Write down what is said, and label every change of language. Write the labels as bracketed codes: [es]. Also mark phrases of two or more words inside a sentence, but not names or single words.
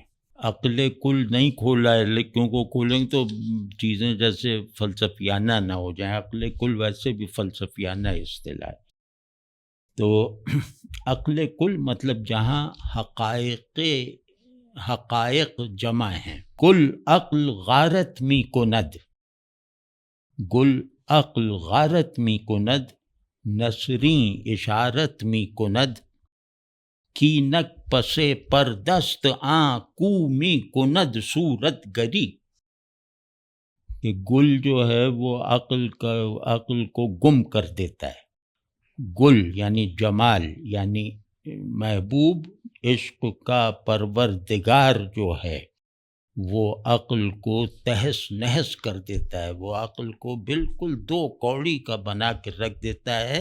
[ur] عقل کل نہیں کھولا ہے، کیونکہ کھولیں تو چیزیں جیسے فلسفیانہ نہ ہو جائیں، عقل کل ویسے بھی فلسفیانہ اصطلاح ہے۔ تو عقل کل مطلب جہاں حقائق جمع ہیں. [fa] کل عقل غارت می کند، گل عقل غارت می کند، نسریں اشارت می کند، کینک پسے پردست آں کو می کند صورت گری. [ur] کہ گل جو ہے وہ عقل کو گم کر دیتا ہے. گل یعنی جمال، یعنی محبوب عشق کا پروردگار جو ہے وہ عقل کو تہس نہس کر دیتا ہے، وہ عقل کو بالکل دو کوڑی کا بنا کے رکھ دیتا ہے.